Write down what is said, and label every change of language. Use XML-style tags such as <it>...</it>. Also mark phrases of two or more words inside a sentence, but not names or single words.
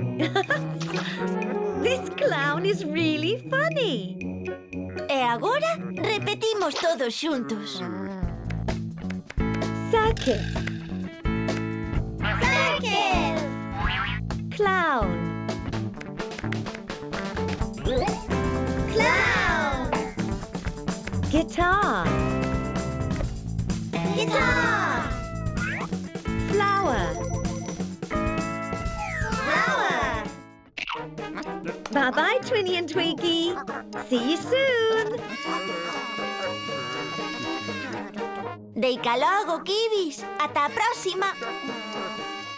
<en>This clown is really funny.</en> <gl>E agora repetimos todos xuntos.</gl> <en>Circus. Circus! Clown. Clown! Guitar. Guitar! Flower. Flower! Bye-bye, Twinny and Twiggy. See you soon.</en> <gl>Deica logo, Kibis. Ata a próxima.</gl>